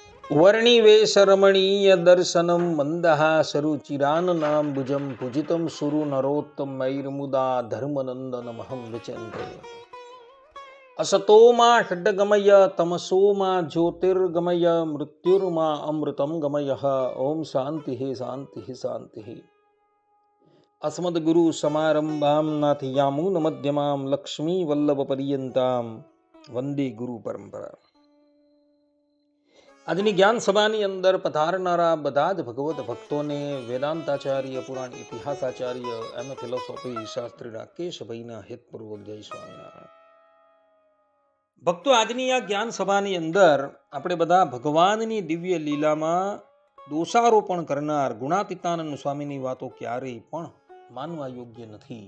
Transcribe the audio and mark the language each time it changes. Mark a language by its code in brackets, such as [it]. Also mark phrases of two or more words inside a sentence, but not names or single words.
[sa] वर्णिवेशरमणीय दर्शनम मंदहासरुचिराननाम्बुजं पूजितं सुरु नरोत्तमैर्मुदा धर्मनंदनमहं विचिन्ते असतो मा षड्गमय तमसो मा ज्योतिर्गमय मृत्युर्मा अमृतं गमयः ओम शांति शांति शांति। अस्मद्गुरु समारंभां नाथयामून मध्यमां लक्ष्मी वल्लभ पर्यंतां वंदे गुरु परंपरा। [gu] આજની જ્ઞાન સભાની અંદર પધારનારા બધા જ ભગવત ભક્તોને વેદાંતાચાર્ય પુરાણ ઇતિહાસાચાર્ય એમ ફિલોસોફી શાસ્ત્રી રાકેશભાઈના હિતપૂર્વક જય સ્વામિનારાયણ ભક્તો। આજની આ જ્ઞાન સભાની અંદર આપણે બધા ભગવાનની દિવ્ય લીલામાં દોષારોપણ કરનાર ગુણાતીતાનંદ સ્વામીની વાતો ક્યારેય પણ માનવા યોગ્ય નથી।